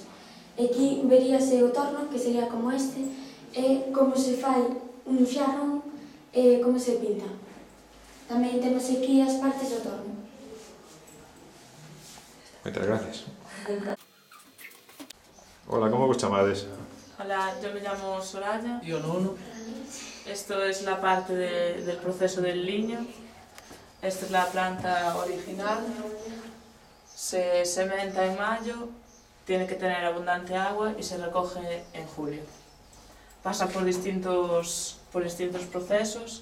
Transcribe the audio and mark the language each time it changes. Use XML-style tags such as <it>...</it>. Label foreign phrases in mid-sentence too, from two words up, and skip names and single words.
<gl>Aquí veríase o torno, que sería como este, e como se fai un xarrón e como se pinta. Tamén temos aquí as partes do torno. Moitas gracias. Hola, como vos chamades? Hola,</gl> <es>yo me llamo Soraya. Yo Nuno. Esto es la parte del proceso del liño. Esta es la planta original. Se sementa en mayo, tiene que tener abundante agua y se recoge en julio. Pasa por distintos procesos.</es>